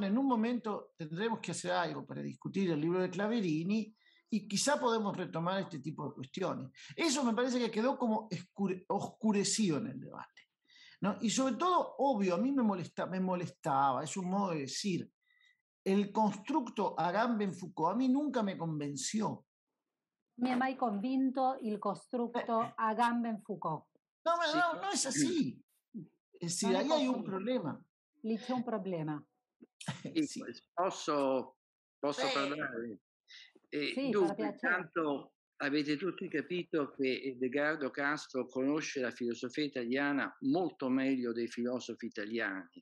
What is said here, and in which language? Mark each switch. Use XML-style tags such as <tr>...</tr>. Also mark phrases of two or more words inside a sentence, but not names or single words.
<es>En un momento tendremos que hacer algo para discutir el libro de Claverini y quizá podemos retomar este tipo de cuestiones. Eso me parece que quedó como oscurecido en el debate, ¿no? Y sobre todo, obvio, a mí me molestaba, es un modo de decir, el constructo Agamben-Foucault a mí nunca me convenció.</es> <it>Mi è mai convinto il costrutto Agamben-Foucault.</it> <es>No es así. Es decir, ahí hay un problema.</es> <it>Lì c'è un problema. Sì. Posso parlare? Sì, Dunque, intanto avete tutti capito che Edgardo Castro conosce la filosofia italiana molto meglio dei filosofi italiani.</it>